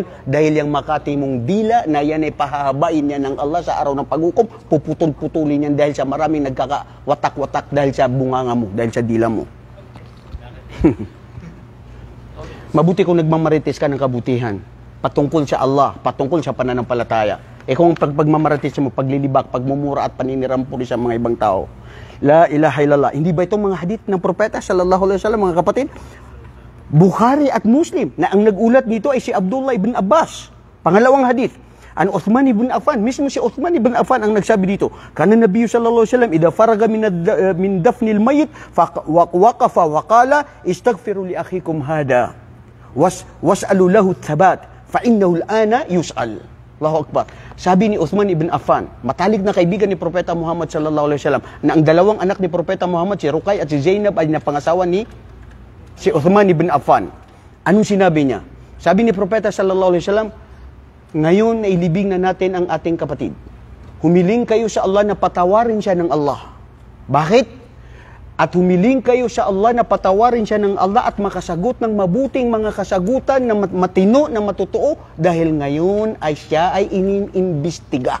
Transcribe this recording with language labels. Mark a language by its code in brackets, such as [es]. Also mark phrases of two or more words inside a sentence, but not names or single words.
[tl] Dahil yung makati mong dila na yan ay pahahabain niya ng Allah sa araw ng paghukom, puputol-putulin yan dahil sa maraming nagkakawatak-watak dahil sa bunganga mo, dahil sa dila mo. Mabuti kung nagmamarites ka ng kabutihan, patungkol sa Allah, patungkol sa pananampalataya. Kung pagmamarites mo, paglilibak, pagmumura at paninirampuri sa mga ibang tao. [ar] لا إله إلا الله. [tl] Hindi ba itong mga hadith ng Propeta [ar] صلى الله عليه وسلم, [tl] mga kapatid? Bukhari at Muslim, na ang nag-ulat nito ay si Abdullah ibn Abbas. Pangalawang hadith, an Uthman ibn Affan. Mismo si Uthman ibn Affan ang nagsabi dito. [ar] كان النبي صلى الله عليه وسلم، إذا فرغ من دفن الميت، وقف وقال، استغفروا لأخيكم هذا. واسألوا له الثبات، فإنه الآن يسأل. الله أكبر. [tl] Sabi ni Uthman ibn Affan, matalig na kaibigan ni Propeta Muhammad [ar] صلى الله عليه وسلم, [tl] na ang dalawang anak ni Propeta Muhammad, si Ruqay at si Zainab, ay napangasawa ni si Uthman ibn Affan. Anong sinabi niya? Sabi ni Propeta [ar] صلى الله عليه وسلم, [tl] ngayon ay libing na natin ang ating kapatid. Humiling kayo sa Allah na patawarin siya ng Allah. Bakit? At humiling kayo sa Allah na patawarin siya ng Allah at makasagot ng mabuting mga kasagutan na matino, na matotoo, dahil ngayon ay siya ay iniimbestiga.